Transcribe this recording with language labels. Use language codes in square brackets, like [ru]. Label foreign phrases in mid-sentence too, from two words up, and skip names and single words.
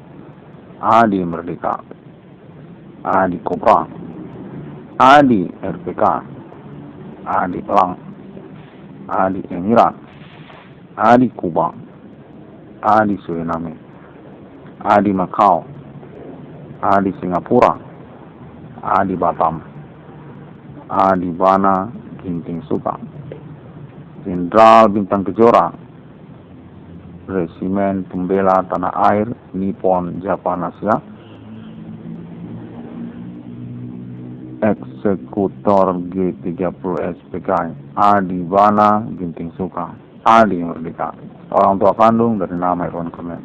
[id] Adi Merdeka, Adi Kobra, Adi RPK, Adi Elang, Adi Emirat, Adi Kuba, Adi Suriname, Adi Macau, Adi Singapura, Adi Batam, Adi Bana Ginting Suka, Jenderal Bintang Kejora, Resimen Pembela Tanah Air Nippon Japan Asia, Eksekutor G30 SPKI Adi Bana Ginting Suka, Adi Merdeka, orang tua kandung dari nama Irwan Kornet.